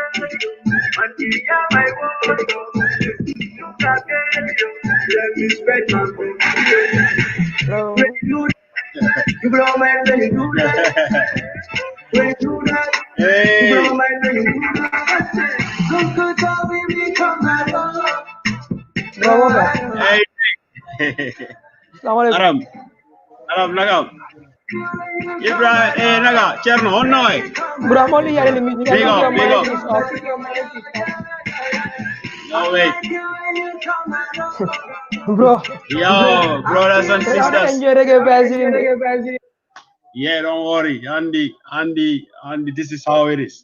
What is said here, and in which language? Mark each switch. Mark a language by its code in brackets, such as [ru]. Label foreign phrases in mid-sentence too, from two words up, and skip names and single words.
[en] Hello. You blow my mind when you do that. When you do that, you Hey, blow my mind when you do that. Look good, how we become my love. Bravo, bro. hey. Assalamualaikum. Aram, Aram, nagam. Ibrahim, naga, Cherno, on noy. Bro, I'm only hearing the music. I Big think up, your big mic up. is off. No way. Bro, Yo, brothers and I don't sisters. enjoy reggae. Yeah, don't worry, Andy. This is how it is.